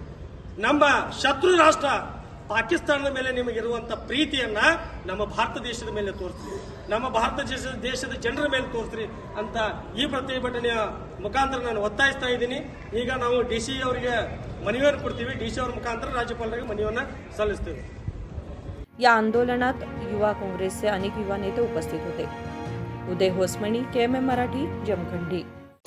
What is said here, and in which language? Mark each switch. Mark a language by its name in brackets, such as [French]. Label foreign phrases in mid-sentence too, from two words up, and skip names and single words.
[Kannada] ನಮ್ಮ ಶತ್ರು ರಾಷ್ಟ್ರ ಪಾಕಿಸ್ತಾನದ ಮೇಲೆ ನಿಮಗಿರುವಂತ ಪ್ರೀತಿಯನ್ನ ನಮ್ಮ ಭಾರತ ದೇಶದ ಮೇಲೆ ತೋರಿಸ್ರಿ, ನಮ್ಮ ಭಾರತ ದೇಶದ ಜನರ ಮೇಲೆ ತೋರಿಸ್ರಿ ಅಂತ ಈ ಪ್ರತಿಭಟನೆಯ ಮುಖಾಂತರ ನಾನು ಒತ್ತಾಯಿಸ್ತಾ इದ್ದೀನಿ. ಈಗ ನಾವು ಡಿಸಿ ಅವರಿಗೆ ಮನವಿಯನ್ನು ಕೊಡ್ತೀವಿ, ಡಿಸಿ ಅವರ ಮುಖಾಂತರ राज्यपालांना ಮನವಿಯನ್ನು सಲ್ಲಿಸ್ತೀವಿ. [Marathi] या आंदोलनात युवा काँग्रेसचे अनेक युवा नेते उपस्थित होते. उदय होसमणी, KMM मराठी, जमखंडी.